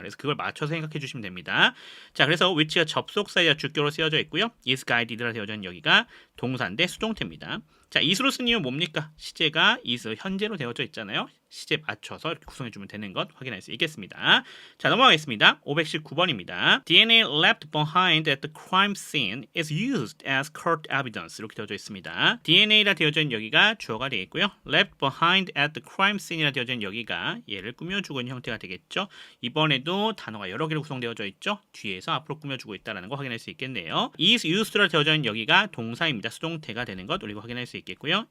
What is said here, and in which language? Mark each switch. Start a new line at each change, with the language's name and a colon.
Korean: 그래서 그걸 맞춰서 생각해 주시면 됩니다. 자, 그래서 which가 접속사이자 주격으로 쓰여져 있고요. is guided 라 되어져 있는 여기가 동사인데 수동태입니다. 자, is로 쓴 이유는 뭡니까? 시제가 is 현재로 되어져 있잖아요. 시제 맞춰서 이렇게 구성해 주면 되는 것 확인할 수 있겠습니다. 자, 넘어가겠습니다. 519번입니다.
English: DNA left behind at the crime scene is used as court evidence.
Korean: 이렇게 되어져 있습니다. DNA라 되어져 있는 여기가 주어가 되겠고요. left behind at the crime scene 이라 되어져 있는 여기가 얘를 꾸며주고 있는 형태가 되겠죠. 이번에도 단어가 여러 개로 구성되어져 있죠. 뒤에서 앞으로 꾸며주고 있다는 거 확인할 수 있겠네요. is used 라 되어져 있는 여기가 동사입니다. 수동태가 되는 것 우리가 확인할 수 있겠고요.